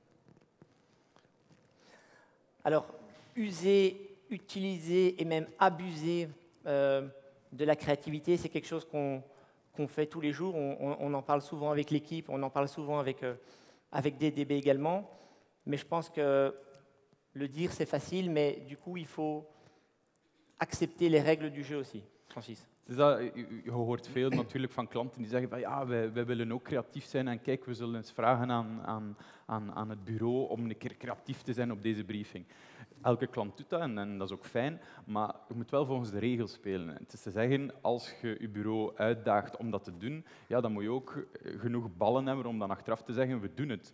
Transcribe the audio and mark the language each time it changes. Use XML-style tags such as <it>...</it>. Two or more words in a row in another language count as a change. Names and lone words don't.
<fr>Alors, user, utiliser et même abuser de la créativité, c'est quelque chose qu'on fait tous les jours. On en parle souvent avec l'équipe, on en parle souvent avec DDB également. Mais je pense que le dire, c'est facile, mais du coup, il faut accepter les règles du jeu aussi. Francis.</fr> <nl>Dus je hoort veel natuurlijk van klanten die zeggen van ja, wij willen ook creatief zijn en kijk, we zullen eens vragen aan het bureau om een keer creatief te zijn op deze briefing. Elke klant doet dat en dat is ook fijn, maar je moet wel volgens de regels spelen. Het is te zeggen, als je je bureau uitdaagt om dat te doen, ja, dan moet je ook genoeg ballen hebben om dan achteraf te zeggen, we doen het.</nl>